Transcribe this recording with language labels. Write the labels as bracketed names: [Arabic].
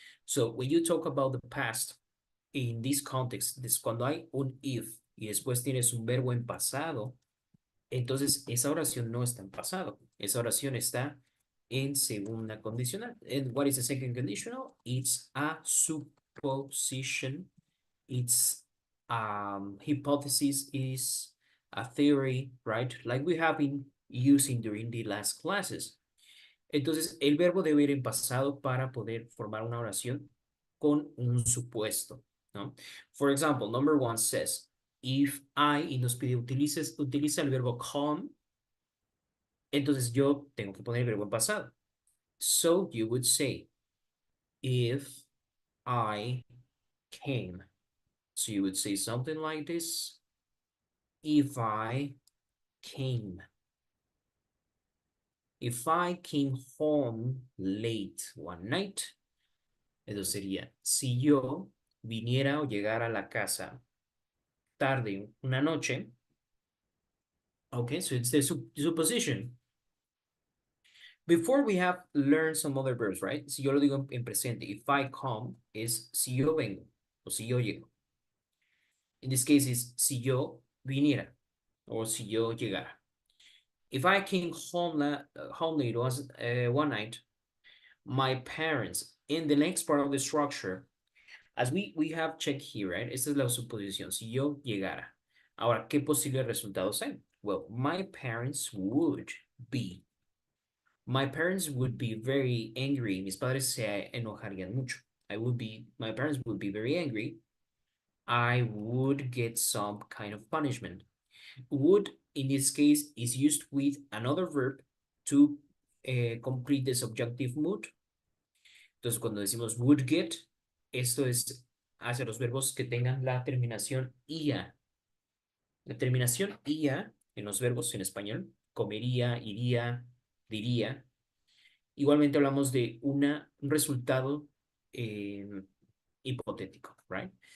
[English] So, when you talk about the past, in this context, [Spanish] cuando hay un if y después tienes un verbo en pasado, entonces esa oración no está en pasado, esa oración está en segunda condicional. [English] And what is the second conditional? It's a supposition. It's hypothesis, is a theory, right? Like we have been using during the last classes. [Spanish] Entonces, el verbo debe ir en pasado para poder formar una oración con un supuesto, ¿no? [English] For example, number 1 says, if I, [Spanish] y nos pide utiliza el verbo come, entonces yo tengo que poner el verbo en pasado. [English] So you would say, if I came. So you would say something like this, if I came. If I came home late one night, [Spanish] eso sería, si yo viniera o llegara a la casa tarde una noche. [English] Okay, so it's the supposition. Before we have learned some other verbs, right? [Spanish] Si yo lo digo en presente, [English] if I come [Spanish] is si yo vengo o si yo llego. [English] In this case is [Spanish] si yo viniera or si yo llegara. [English] If I came home late one night, my parents, in the next part of the structure, as we have checked here, right? [Spanish] Esta es la suposición, si yo llegara. Ahora, ¿qué posibles resultados hay? [English] Well, my parents would be. My parents would be very angry. [Spanish] Mis padres se enojarían mucho. [English] My parents would be very angry. I would get some kind of punishment. Would, in this case, is used with another verb to complete the subjunctive mood. [Spanish] Entonces, cuando decimos would get, esto es hacia los verbos que tengan la terminación ia. La terminación ia en los verbos en español, comería, iría, diría. Igualmente hablamos de un resultado hipotético, right?